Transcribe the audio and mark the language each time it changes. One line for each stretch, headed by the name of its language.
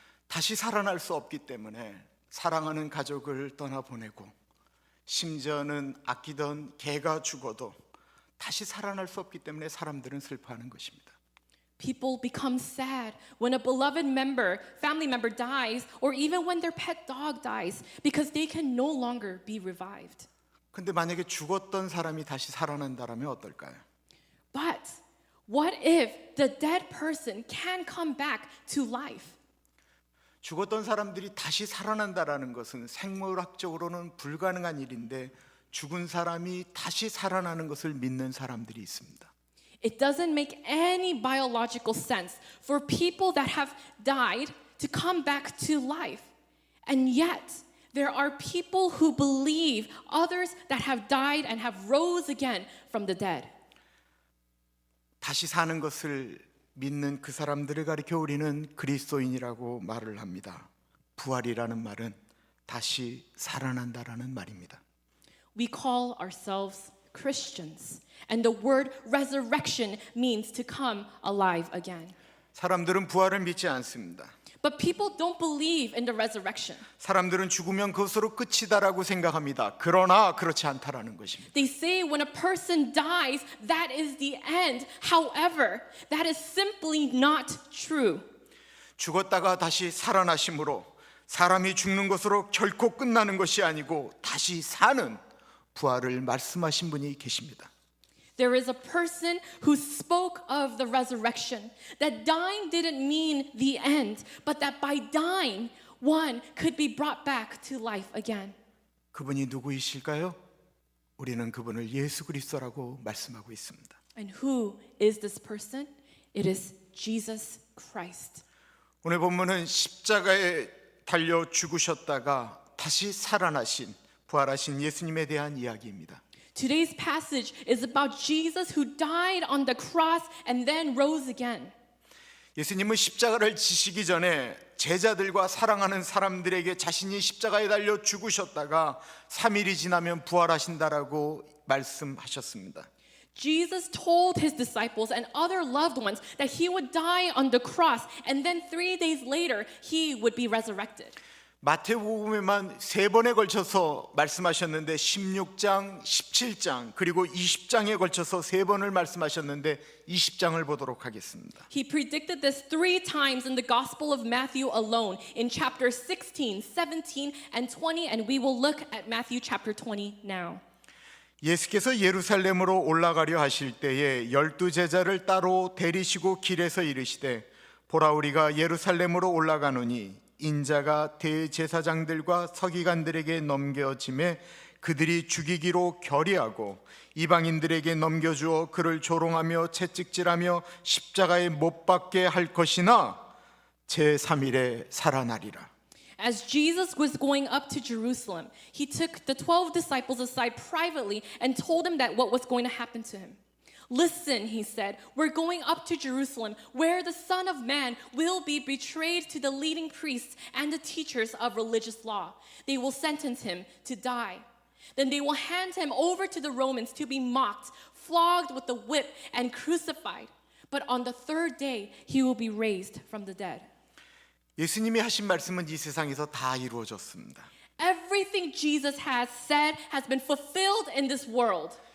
Korean: 다시 살아날 수 없기 때문에 사랑하는 가족을 떠나보내고 심지어는 아끼던 개가 죽어도 다시 살아날 수 없기 때문에 사람들은 슬퍼하는 것입니다.
English: People become sad when a beloved member, family member dies, or even when their pet dog dies, because they can no longer be revived.
Korean: 근데 만약에 죽었던 사람이 다시 살아난다라면 어떨까요?
English: But what if the dead person can come back to life?
Korean: 죽었던 사람들이 다시 살아난다라는 것은 생물학적으로는 불가능한 일인데 죽은 사람이 다시 살아나는 것을 믿는 사람들이 있습니다.
English: It doesn't make any biological sense for people that have died to come back to life. And yet, there are people who believe others that have died and have rose again from the dead.
Korean: 다시 사는 것을 믿는 그 사람들을 가리켜 우리는 그리스도인이라고 말을 합니다. 부활이라는 말은 다시 살아난다라는 말입니다.
English: We call ourselves Christians, and the word resurrection means to come alive again.
Korean: 사람들은 부활을 믿지 않습니다.
English: But people don't believe in the resurrection.
Korean: 사람들은 죽으면 그것으로 끝이다라고 생각합니다. 그러나 그렇지 않다라는 것입니다.
English: They say when a person dies, that is the end. However, that is simply not true.
Korean: 죽었다가 다시 살아나심으로 사람이 죽는 것으로 결코 끝나는 것이 아니고 다시 사는 부활을 말씀하신 분이 계십니다.
English: There is a person who spoke of the resurrection, that dying didn't mean the end, but that by dying, one could be brought back to life again.
Korean: 그분이 누구이실까요? 우리는 그분을 예수 그리스도라고 말씀하고 있습니다.
English: And who is this person? It is Jesus Christ.
Korean: 오늘 본문은 십자가에 달려 죽으셨다가 다시 살아나신 부활하신 예수님에 대한 이야기입니다.
English: Today's passage is about Jesus who died on the cross and then rose again.
Korean: 예수님은 십자가를 지시기 전에 제자들과 사랑하는 사람들에게 자신이 십자가에 달려 죽으셨다가 3일이 지나면 부활하신다라고 말씀하셨습니다.
English: Jesus told his disciples and other loved ones that he would die on the cross and then 3 days later he would be resurrected.
Korean: 마태복음에만 3번에 걸쳐서 말씀하셨는데 16장, 17장 그리고 20장에 걸쳐서 3번을 말씀하셨는데 20장을 보도록 하겠습니다.
English: He predicted this 3 times in the Gospel of Matthew alone in chapter 16, 17, and 20, and we will look at Matthew chapter 20 now.
Korean: 예수께서 예루살렘으로 올라가려 하실 때에 12 제자를 따로 데리시고 길에서 이르시되 보라 우리가 예루살렘으로 올라가노니 인자가 대제사장들과 서기관들에게 넘겨짐에 그들이 죽이기로 결의하고 이방인들에게 넘겨주어 그를 조롱하며 채찍질하며 십자가에 못 박게 할 것이나 제3일에 살아나리라.
English: As Jesus was going up to Jerusalem, he took the 12 disciples aside privately and told them that what was going to happen to him. Listen, he said, we're going up to Jerusalem, where the Son of Man will be betrayed to the leading priests and the teachers of religious law. They will sentence him to die. Then they will hand him over to the Romans to be mocked, flogged with the whip, and crucified. But on the 3rd day, he will be raised from the dead.
Korean: 예수님이 하신 말씀은 이 세상에서 다 이루어졌습니다.
English: Everything Jesus has said has been fulfilled in this world.